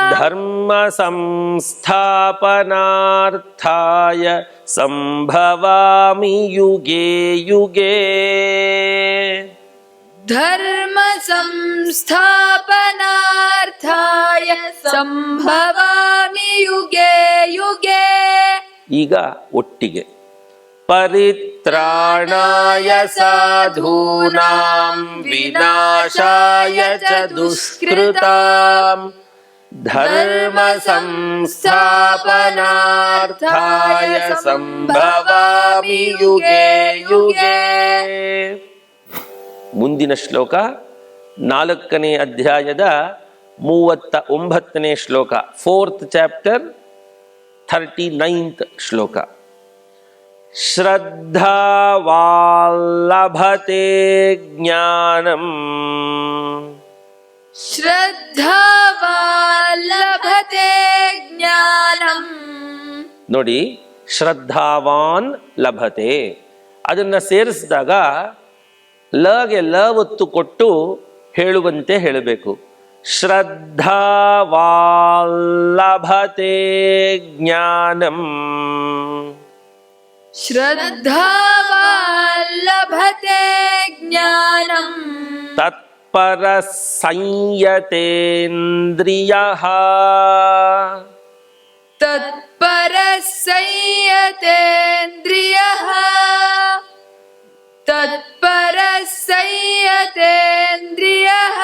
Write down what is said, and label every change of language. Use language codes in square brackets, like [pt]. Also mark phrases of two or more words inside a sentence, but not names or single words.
[sa] ಧರ್ಮ ಸಂಸ್ಥಾಪನಾರ್ಥಾಯ ಸಂಭವಾಮಿ ಯುಗೆ ಯುಗೆ धर्म संस्थापनार्थाय संभवामि युगे युगे [kn] ಈಗ ಒಟ್ಟಿಗೆ [sa] ಪರಿತ್ರಾಣಾಯ ಸಾಧೂನಾಂ ವಿನಾಶಾಯ ಚ ದುಷ್ಕೃತಾಂ ಧರ್ಮ ಸಂಸ್ಥಾಪನಾರ್ಥಾಯ ಸಂಭವಾಮಿ ಯುಗೆ ಯುಗೆ. [kn] ಮುಂದಿನ ಶ್ಲೋಕ 4ನೇ ಅಧ್ಯಾಯದ 39ನೇ ಶ್ಲೋಕ, [en] 4th chapter [kn] 39th ಶ್ಲೋಕ. [sa] ಶ್ರದ್ಧಾವಾಲ್ಲಭತೆ ಜ್ಞಾನಂ ಶ್ರದ್ಧಾವಾಲ್ಲಭತೆ ಜ್ಞಾನಂ. [kn] ನೋಡಿ, [sa] ಶ್ರದ್ಧಾವಾನ್ ಲಭತೆ [kn] ಅದನ್ನ ಸೇರಿಸಿದಾಗ ಲಗೆ ಲ ಒತ್ತು ಕೊಟ್ಟು ಹೇಳುವಂತೆ ಹೇಳಬೇಕು. [sa] ಶ್ರದ್ಧಾವಾಲ್ಲಭತೆ ಜ್ಞಾನಂ ಶ್ರದ್ಧಾವಾಲ್ಲಭತೆ ಜ್ಞಾನಂ ತತ್ಪರ ಸಂಯತೇಂದ್ರಿಯಃ ತತ್ಪರ ಸಂಯತೇಂದ್ರಿಯಃ ತತ್ಪರ ಸಂಯತೇಂದ್ರಿಯಃ